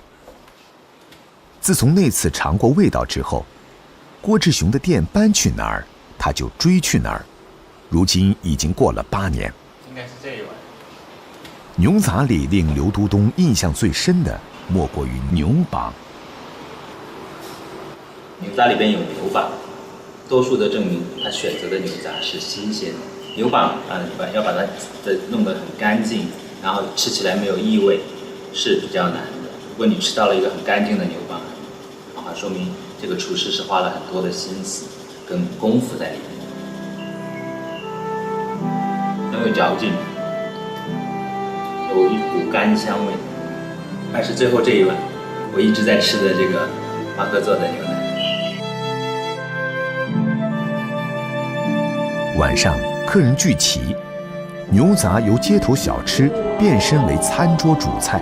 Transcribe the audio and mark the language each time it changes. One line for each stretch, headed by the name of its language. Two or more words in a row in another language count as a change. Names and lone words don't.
Chinese: 自從那次嘗過味道之後，郭志雄的店搬去哪兒，他就追去哪兒。如今已經過了8年。應該是這一碗。牛雜裡令劉都東印象最深的，莫過於牛膀。牛雜裡邊有牛膀，多數的證明他選擇的牛雜是新鮮的。牛膀要把它弄得很乾淨，然後吃起來沒有異味，是比較難的。如果你吃到了一個很乾淨的牛膀，說明這個廚師是花了很多的心思跟功夫在裡面，很有嚼勁，有一股甘香味。但是最後這一碗，我一直在吃的這個馬克做的牛奶。晚上客人聚齊，牛雜由街頭小吃變身為餐桌主菜。